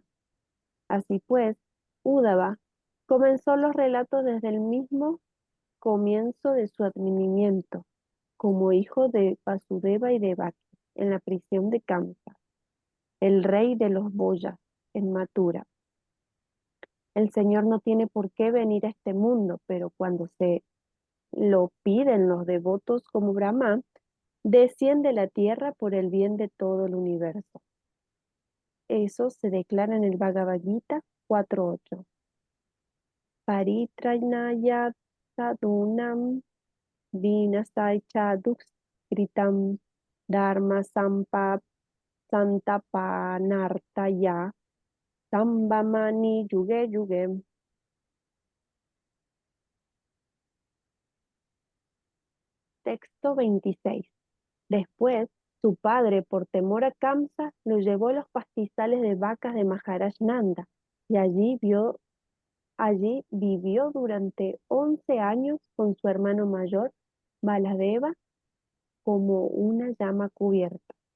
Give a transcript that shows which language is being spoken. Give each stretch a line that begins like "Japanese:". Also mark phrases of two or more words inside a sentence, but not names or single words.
Spanish: Así pues, Uddhava comenzó los relatos desde el mismo comienzo de su advenimiento, como hijo de Vasudeva y Devaki, en la prisión de Kamsa, el rey de los Boyas, en Mathura. El Señor no tiene por qué venir a este mundo, pero cuando se lo piden los devotos como Brahma, desciende a la tierra por el bien de todo el universo. Eso se declara en el Bhagavad Gita 4.8.
Sanskrit: परित्राणाय साधूनां विनाशाय कृताम् धर्म संस्थापनार्थाय सम्भवामि युगे युगे.
Spanish: Texto 26. Después, su padre, por temor a Kamsa, lo llevó a los pastizales de vacas de Maharaj Nanda y allí vivió durante 11 años con su hermano mayor, Baladeva, como una llama cubierta.